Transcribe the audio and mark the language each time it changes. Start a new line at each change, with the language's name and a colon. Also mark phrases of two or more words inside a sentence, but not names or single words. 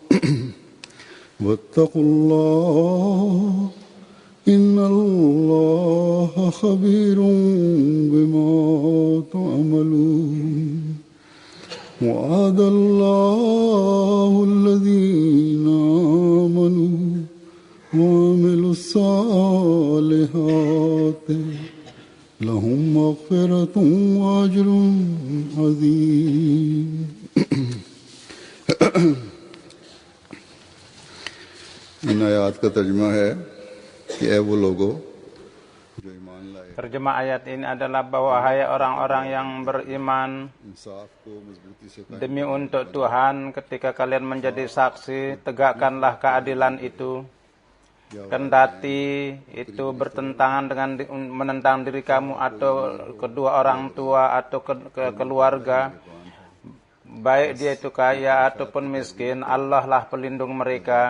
Arabic: واتقوا الله إن الله خبير بما تعملون وعد الله الذين آمنوا وعملوا الصالحات لهم مغفرة وأجر عظيم
Urdu: ان آیات کا ترجمہ ہے کہ اے وہ لوگوں جو ایمان لائے
Indonesian: Terjemah ayat ini adalah bahwa hai orang-orang yang beriman,
Urdu: انصاف کو مضبوطی سے قائم
Indonesian: demi untuk Tuhan ketika kalian menjadi saksi, tegakkanlah keadilan itu. Kendati itu bertentangan dengan menentang diri kamu atau kedua orang tua atau keluarga, baik dia itu kaya ataupun miskin, Allah lah pelindung mereka.